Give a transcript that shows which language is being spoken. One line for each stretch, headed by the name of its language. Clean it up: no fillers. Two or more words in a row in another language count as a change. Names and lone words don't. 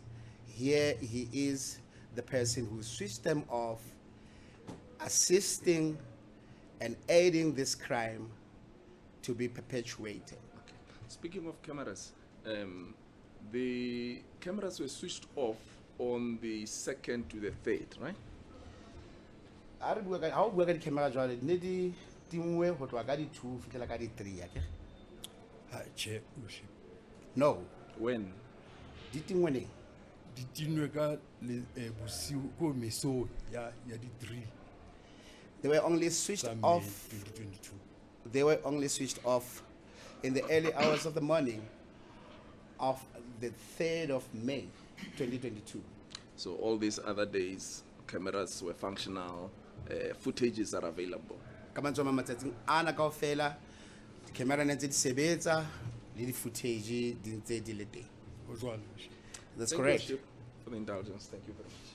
English: Here he is, the person who switched them off, assisting and aiding this crime to be perpetuated. Okay. Speaking of cameras, the cameras were switched off on the 2nd to the 3rd, right? How do we get camera
Southern Sotho: jwale ne di tingwe ho tloha ka di 2 fihlela ka di 3 akere? Che worship
English: No, When?
Southern Sotho: di tingwe neng? di tinwe ka le bosiu ko mesong ya di 3
English: They were only switched
Southern Sotho: tsa May
English: off. 2022. They were only switched off in the early hours of the morning of the 3rd of May 2022. So all these other days, cameras were functional, footages are available.
Southern Sotho: Ka mantswe a mang matsatsing ana kaofela di-camera ne ntse di sebetsa le di-footage di ntse di le teng. Ho jwalo, worship.
English: That's Thank you, correct. Worship, for the indulgence. Thank you very much.